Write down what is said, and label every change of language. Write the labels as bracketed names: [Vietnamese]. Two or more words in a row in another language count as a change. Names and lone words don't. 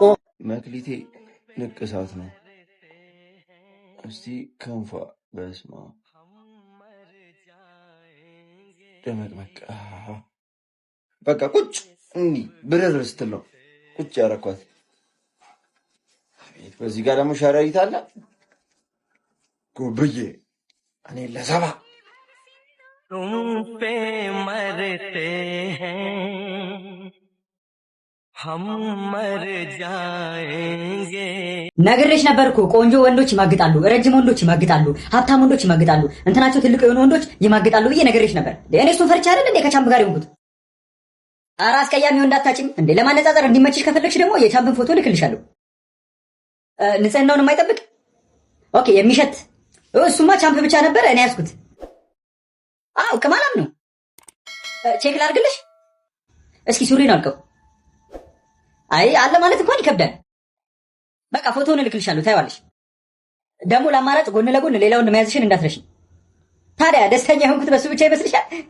[Amharic] መክሊቴ ንቅሳት ነው እስቲ ከንፋ በስማ ደመቅመቅ በቃ ቁጭ እንዲህ ብረር ስትል ነው ቁጭ ያረኳት። አቤት በዚህ ጋር ደግሞ ሸረሪት አለ ጎብዬ እኔ ለሰባ [Hindi] तुम पे मरते हैं हम मर जाएंगे [Amharic] ነግሬሽ ነበርኩ። ቆንጆ ወንዶች ይማግጣሉ፣ ረጅም ወንዶች ይማግጣሉ፣ ሀብታም ወንዶች ይማግጣሉ፣ እንትናቸው ትልቅ የሆኑ ወንዶች ይማግጣሉ ብዬ ነግሬሽ ነበር። እኔ እሱን ፈርቻ አይደል እንዴ ከቻምፕ ጋር የሆንኩት? ኧረ አስቀያሚ ወንድ አታጭም እንዴ። ለማነጻጸር እንዲመችሽ ከፈለግሽ ደግሞ የቻምፕን ፎቶ ልክልሻለሁ። ንጽህናውን የማይጠብቅ ኦኬ፣ የሚሸት እሱማ ቻምፕ ብቻ ነበር እኔ ያዝኩት። አው ከማላም ነው። ቼክ ላድርግልሽ እስኪ ሱሪን አልቀው። አይ አለ ማለት እንኳን ይከብዳል። በቃ ፎቶውን እልክልሻለሁ ታይዋለሽ። ደግሞ ለአማራጭ ጎን ለጎን ሌላውን መያዝሽን እንዳትረሺ። ታዲያ ደስተኛ የሆንኩት በሱ ብቻ ይመስልሻል?